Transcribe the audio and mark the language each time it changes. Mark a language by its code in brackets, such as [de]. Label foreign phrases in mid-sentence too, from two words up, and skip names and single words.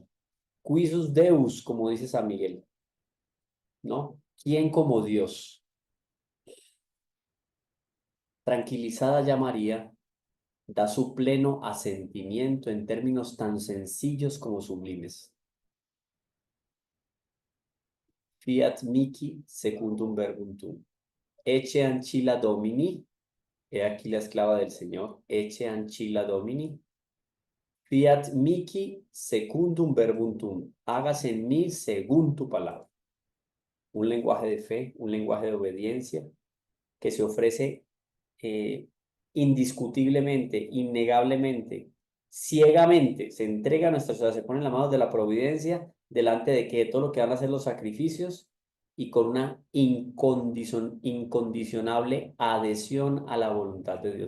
[la] Quissus Deus, [es] como dice San Miguel, ¿no? ¿Quién como Dios? Tranquilizada ya María, da su pleno asentimiento en términos tan sencillos como sublimes. [la] Fiat mihi secundum verbum tuum. Ecce ancilla Domini, [es] he aquí la esclava del Señor, [la] ecce ancilla Domini. Fiat mihi secundum verbum tuum. [es] Hágase en mí según tu palabra. Un lenguaje de fe, un lenguaje de obediencia que se ofrece eh, indiscutiblemente, innegablemente, ciegamente, se entrega a nuestra sociedad, se pone en las manos de la providencia, delante de que todo lo que van a hacer los sacrificios y con una incondicionable adhesión a la voluntad de Dios.